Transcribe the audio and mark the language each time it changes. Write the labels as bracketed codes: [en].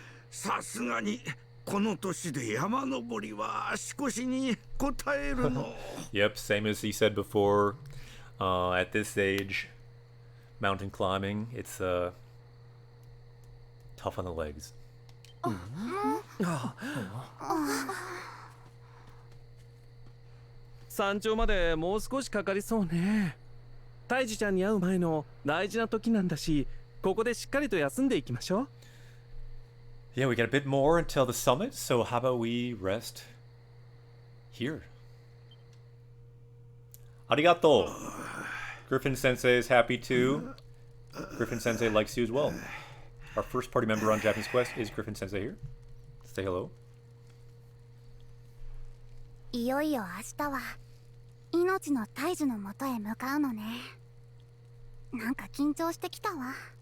[ja] さすがにこの年で山登りは足腰に応えるの。 [en] Yep, same as he said before. At this age, mountain climbing, it's tough on the legs. [ja] 山頂までもう少しかかりそうね。タイジちゃんに会う前の大事な時なんだし、ここでしっかりと休んでいきましょう。 [en] Yeah, we got a bit more until the summit, so how about we rest here? Arigato! Griffin Sensei is happy too. Griffin Sensei likes you as well. Our first party member on Japanese Quest is Griffin Sensei here. Say hello. [ja] いよいよ明日は命の大樹のもとへ向かうのね。なんか緊張してきたわ。